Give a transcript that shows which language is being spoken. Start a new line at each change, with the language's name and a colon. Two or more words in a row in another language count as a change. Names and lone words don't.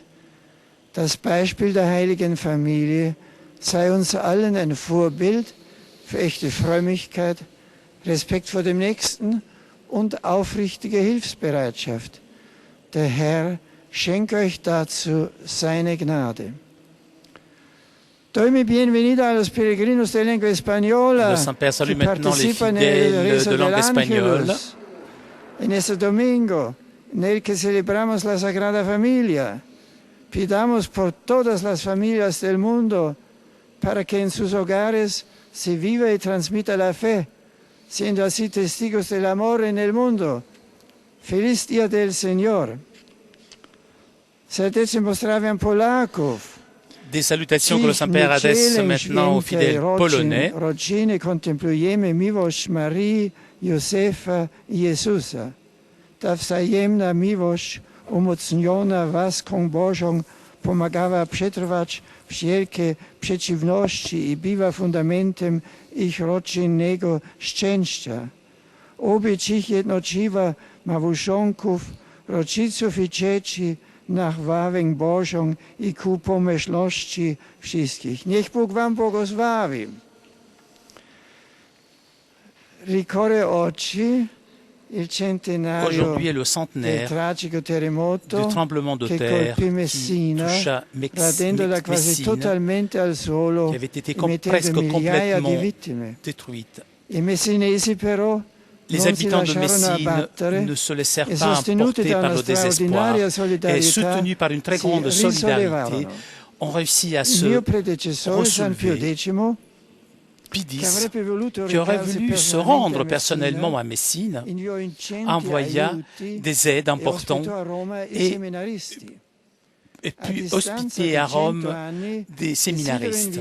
German: Das Beispiel der Heiligen Familie sei uns allen ein Vorbild für echte Frömmigkeit, Respekt vor dem Nächsten und aufrichtige Hilfsbereitschaft. Der Herr schenke euch dazu seine Gnade.
Spanish: Doy mi bienvenida a los peregrinos de lengua española
French: Le Saint-Père salue
Spanish: que
French: maintenant les
Spanish: participan en el
French: fidèles
Spanish: rezo
French: de
Spanish: del
French: langue espagnole.
Spanish: Ángelus en este domingo en el que celebramos la Sagrada Familia. Pidamos por todas las familias del mundo para que en sus hogares se viva y transmita la fe, siendo así testigos del amor en el mundo. Feliz Día del Señor.
Polish: Serdecznie pozdrawiam Polaków.
French: Des salutations que le Saint-Père adresse maintenant aux fidèles polonais.
Polish: Rodziny kontemplujemy miłość Marii, Józefa i Jezusa. Ta wzajemna miłość umocniona łaską Bożą pomagała przetrwać wszelkie przeciwności i była fundamentem ich rodzinnego szczęścia. Oby ich jednoczyła małżonków, rodziców i dzieci na chwałę Bożą i ku pomyślności wszystkich. Niech Bóg wam błogosławi.
Italian: Ricorre oggi il centenario
French: Aujourd'hui est le
Italian: del
French: centenaire
Italian: tragico terremoto
French: du tremblement de
Italian: che
French: terre
Italian: colpì
French: qui
Italian: Messina,
French: toucha
Italian: radendola quasi
French: Messine,
Italian: totalmente al suolo
French: qui avait été
Italian: e mettendo
French: presque
Italian: migliaia di
French: complètement
Italian: vittime.
French: détruite.
Italian: I messinesi però
French: Les
Italian: non si
French: habitants de
Italian: lasciarono
French: Messine
Italian: abbattere
French: ne se laissèrent
Italian: e
French: pas
Italian: sostenuti
French: emporter
Italian: da
French: par
Italian: una
French: le désespoir
Italian: straordinaria
French: et
Italian: solidarietà
French: soutenus par une très grande
Italian: si
French: solidarité,
Italian: risollevarono.
French: ont réussi à
Italian: Il mio
French: se
Italian: predecessore San Pio
French: relever.
Italian: X
French: Pie X, qui aurait voulu se rendre personnellement à Messine, envoya des aides importantes et puis hospiter à Rome des séminaristes.